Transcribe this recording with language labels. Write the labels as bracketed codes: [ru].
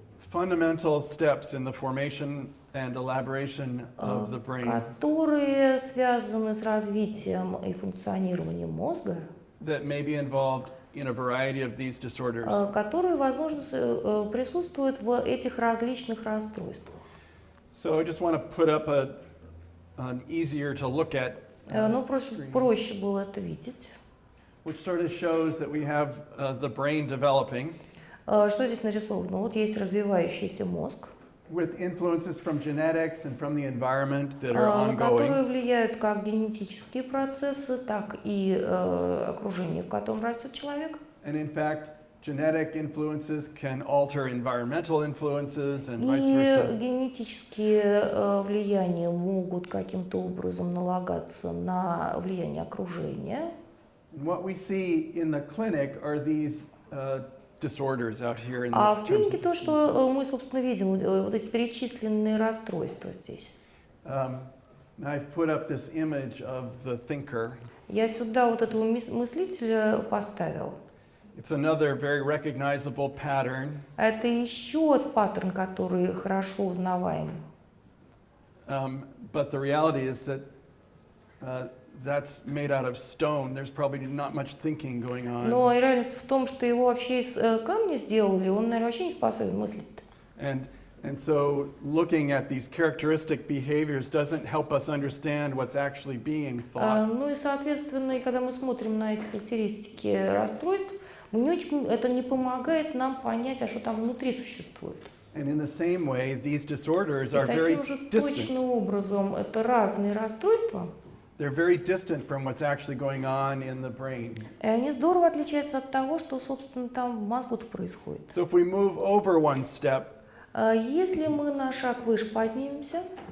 [en] fundamental steps in the formation and elaboration of the brain [ru] которые связаны с развитием и функционированием мозга, [en] that may be involved in a variety of these disorders. [ru] которые, возможно, присутствуют в этих различных расстройствах. [en] So I just want to put up an easier to look at [ru] Ну, просто [en] screen, [ru] проще было это видеть. [en] which sort of shows that we have the brain developing [ru] Что здесь нарисовано? Вот есть развивающийся мозг, [en] with influences from genetics and from the environment that are [ru] на которые [en] ongoing. [ru] влияют как генетические процессы, так и окружение, в котором растет человек. [en] And in fact, genetic influences can alter environmental influences and [ru] И [en] vice versa. [ru] генетические влияния могут каким-то образом налагаться на влияние окружения. [en] What we see in the clinic are these disorders out here in [ru] А [en] the [ru] в [en] terms [ru] клинике то, что мы, собственно, видим, вот эти перечисленные расстройства здесь. [en] I've put up this image of the thinker. [ru] Я сюда вот этого мыслителя поставил. [en] It's another very recognizable pattern. [ru] Это еще паттерн, который хорошо узнаваем. [en] But the reality is that that's made out of stone. There's probably not much thinking going on. [ru] Но и реальность в том, что его вообще из камня сделали, он, наверное, вообще не способен мыслить. [en] And so looking at these characteristic behaviors doesn't help us understand what's actually being thought. [ru] Ну и, соответственно, и когда мы смотрим на эти характеристики расстройств, это не помогает нам понять, а что там внутри существует. [en] And in the same way, these disorders [ru] И [en] are very [ru] таким же [en] distant. [ru] точным образом это разные расстройства, [en] They're very distant from what's actually going on in the brain. [ru] и они здорово отличаются от того, что, собственно, там в мозгу-то происходит. [en] So if we move over one step, [ru] Если мы на шаг выше поднимемся,